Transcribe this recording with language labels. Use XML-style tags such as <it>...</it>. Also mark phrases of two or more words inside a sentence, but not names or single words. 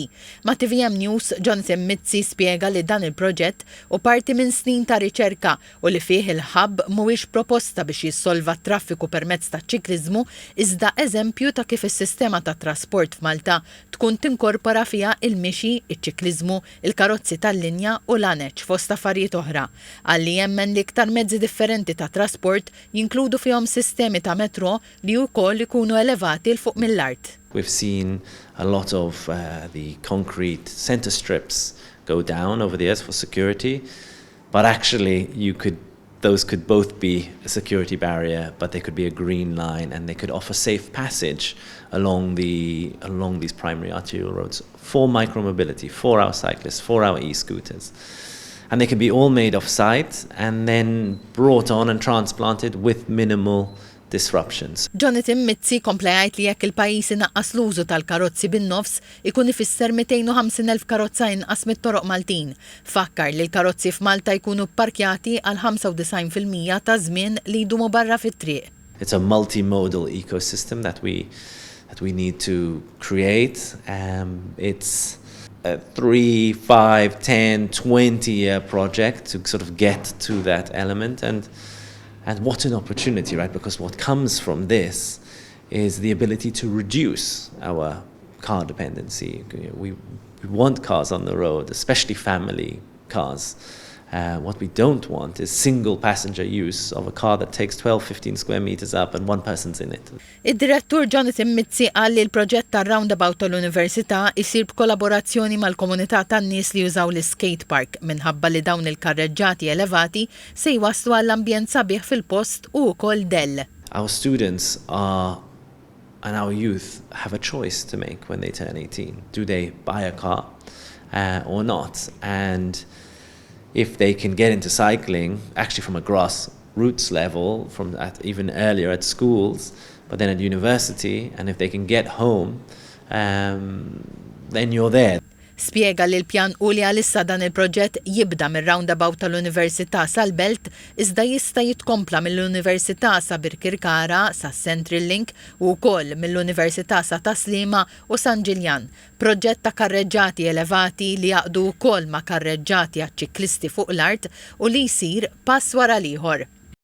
<mt>Ma' TVM News, Jonathan Mizzi spjega li dan il-proġett u parti minn snin ta' riċerka u li fih il-hub mhuwiex proposta biex jissolva t-traffiku permezz ta' ċikliżmu iżda eżempju ta' kif is-sistema ta' trasport f'Malta tkun tinkorpora fiha il-mixi, iċ-ċikliżmu, il-karozzi tal-linja u l-aneċ fost affarijiet oħra. Għalli jemmen li iktar mezzi differenti ta' trasport jinkludu fihom sistemi ta' metro li wkoll ikunu elevati l fuq mill-art.</mt> <en>We've seen a lot of the concrete center strips go down over the years for security, but actually those could both be a security barrier, but they could be a green line and they could offer safe passage along these primary arterial roads for micromobility, for our cyclists, for our e-scooters. And they can be all made off-site and then brought on and transplanted with minimal disruptions.</en> <mt>Jonathan Mizzi kompla jgħid li jekk il-pajjiż inaqqas l-użu tal-karozzi bin-nofs ikun ifisser 250,000 karozza inqas mit-toroq Maltin. Fakkar li l-karozzi f'Malta jkunu pparkjati għal 95% ta' żmien li jdumu barra fit-triq.</mt> <en>It's a multimodal ecosystem that we need to create. It's a 3, 5, 10, 20-year project to sort of get to that element. And what an opportunity, right? Because what comes from this is the ability to reduce our car dependency. We want cars on the road, especially family cars. What we don't want is single passenger use of a car that takes 12-15 square meters up and one person's in it.</en> <mt>Id-direttur Jonathan Mizzi qal li l-proġett tar-roundabout tal-Università jsir b'kollaborazzjoni mal-komunità tan-nies li jużaw l-</mt> <en>skate park</en> <mt>minħabba li dawn il-karreġġjati elevati se jwasslu għall-ambjent sabiħ fil-post u wkoll dell.</mt> <en>Our students and our youth have a choice to make when they turn 18. Do they buy a car or not? And if they can get into cycling, actually from a grassroots level, even earlier at schools, but then at university, and if they can get home, then you're there.</en> <mt>Spjega li l-pjan u li għalissa dan il-proġett jibda mir-roundabout tal-Università sal-Belt iżda jista' jitkompla mill-Università sa Birkirkara sa Central Link u wkoll mill-Università sa Taslima u San Ġiljan. Proġett ta' karreġġjati elevati li jaqdu wkoll ma' karreġġjati għaċ-ċiklisti fuq l-art u li jsir pass wara l-ieħor.</mt>